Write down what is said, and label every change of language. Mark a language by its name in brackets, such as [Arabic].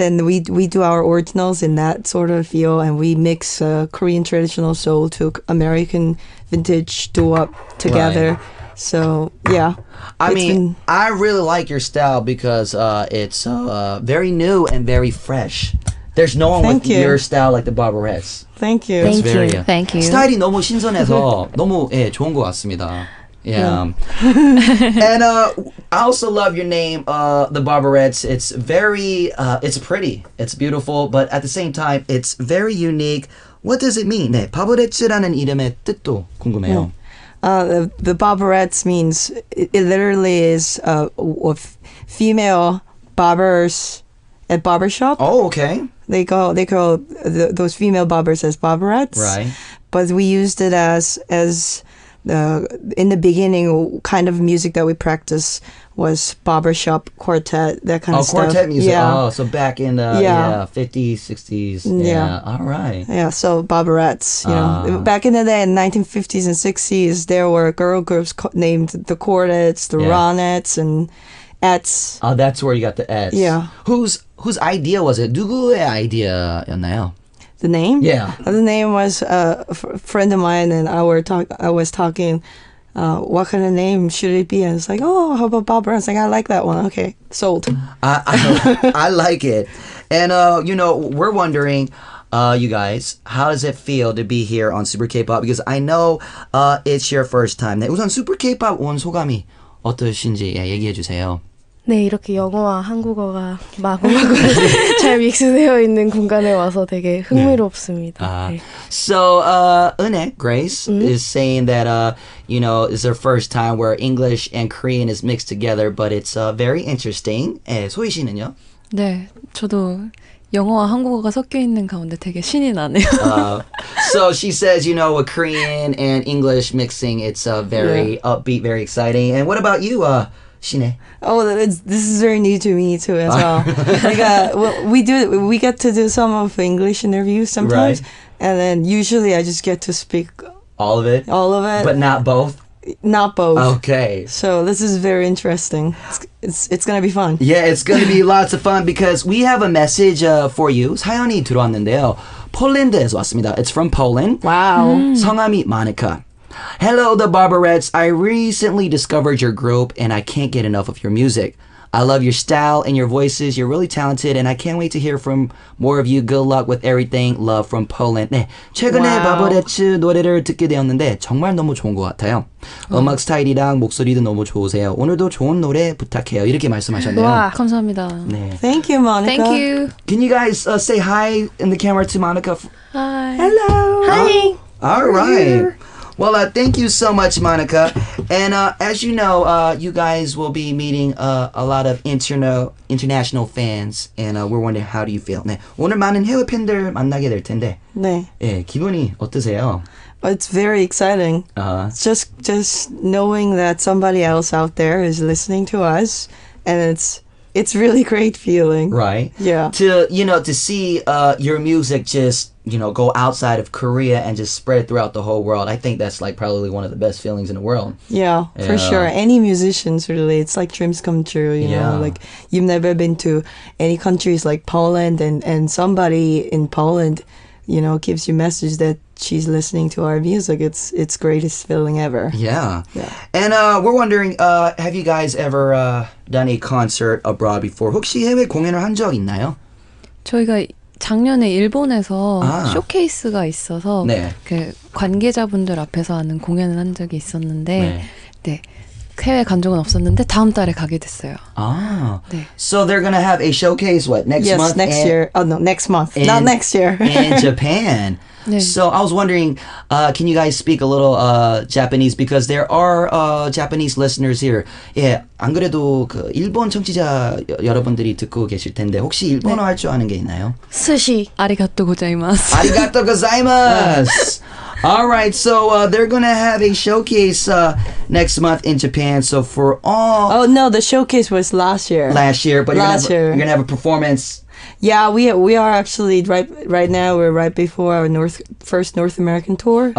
[English] And we do our originals in that sort of feel, and we mix Korean traditional soul to American vintage doo-wop together. Right. So yeah, I mean, I really like your style because it's very new and very fresh. There's no one with your style like the Barberettes. Thank you. It's very, Thank you. [Korean] 스타일이 너무 신선해서 너무 좋은 것 같습니다. [English] Yeah. And I also love your name, the Barberettes. It's very, it's pretty, it's beautiful, but at the same time, it's very unique. What does it mean? [Korean] 네, 바버레츠라는 이름의 뜻도 궁금해요. [English] The Barberettes means it literally is female barbers at barbershop. Oh, okay. They call those female barbers as Barberettes. Right. But we used it as in the beginning, kind of music that we practice was barbershop quartet, that kind of stuff. Oh, quartet music. Yeah. Oh, so back in the 50s, 60s. Yeah. All right. Yeah, so Barberettes, you know. Back in the day, in 1950s and 60s, there were girl groups named the Quartets, the Ronettes, and Ets. Oh, that's where you got the Ets. Yeah. Whose idea was it? [Korean] 누구의 아이디어였나요? [English] The name? Yeah. The name was a friend of mine, and I was talking, what kind of name should it be? And it's like, oh, how about Bob? I was like, I like that one. Okay, sold. I like it. And, you know, we're wondering, you guys, how does it feel to be here on Super K-pop? Because I know it's your first time. [Korean] 네, 우선 Super K-pop 온 소감이 어떠신지 얘기해 주세요. 네, 이렇게 영어와 한국어가 마구마구 잘 믹스되어 있는 공간에 와서 되게 흥미롭습니다. 네. [English] So, 은혜, Grace, is saying that, you know, it's their first time where English and Korean is mixed together, but it's very interesting. [Korean] 소희 씨는요? 네, 저도 영어와 한국어가 섞여 있는 가운데 되게 신이 나네요. [English] So she says, you know, with Korean and English mixing, it's very upbeat, very exciting. And what about you, Shine? Oh, this is very new to me too as well. Well, we get to do some of English interviews sometimes, right. And then usually I just get to speak all of it, but not both. Not both. Okay. So this is very interesting. It's gonna be fun. Yeah, it's gonna be lots of fun because we have a message for you. [Korean] 사연이 들어왔는데요. 폴란드에서 왔습니다. [English] It's from Poland. Wow. [Korean] 성함이 [English] Monica. Hello, the Barberettes. I recently discovered your group and I can't get enough of your music. I love your style and your voices. You're really talented and I can't wait to hear from more of you. Good luck with everything. Love from Poland. [Korean] 네, 최근에 바버레츠 노래를 듣게 되었는데 정말 너무 좋은 것 같아요. 음악 스타일이랑 목소리도 너무 좋으세요. 오늘도 좋은 노래 부탁해요. 이렇게 말씀하셨네요. 와, 감사합니다. 네. [English] Thank you, Monica. Thank you. Can you guys say hi in the camera to Monica? Hi. Hello. Hi. All right. Well, thank you so much, Monica. And as you know, you guys will be meeting a lot of international fans. And we're wondering, how do you feel? [Korean] 네, 오늘 많은 해외 팬들 만나게 될 텐데. 네. 예, 기분이 어떠세요? [English] It's very exciting. Just knowing that somebody else out there is listening to us, and it's really great feeling. Right. Yeah. To see your music just go outside of Korea and just spread throughout the whole world. I think that's like probably one of the best feelings in the world. Yeah, for sure. Any musicians really, it's like dreams come true. You know, like you've never been to any countries like Poland, and somebody in Poland, gives you a message that she's listening to our music. It's greatest feeling ever. Yeah. And we're wondering, have you guys ever done a concert abroad before? [Korean] 혹시 해외 공연을 한 적 있나요? 저희가 작년에 일본에서 쇼케이스가 있어서 네. 그 관계자분들 앞에서 하는 공연을 한 적이 있었는데 네. 해외 간 적은 없었는데 다음 달에 가게 됐어요. 네. [English] So they're gonna have a showcase next month? Yes, next year. Oh no, next month. Not next year. In Japan. 네. So I was wondering, can you guys speak a little Japanese? Because there are Japanese listeners here. [Korean] 예, 안 그래도 그 일본 청취자 여러분들이 듣고 계실 텐데 혹시 일본어 할 줄 아는 게 있나요? [Japanese] 스시. 아리가또 고자이마스. 아리가또 고자이마스. [English] All right, so they're gonna have a showcase next month in Japan. So for all, Oh no, the showcase was last year. but you're gonna have a performance. Yeah, we are actually right now. We're right before our first North American tour.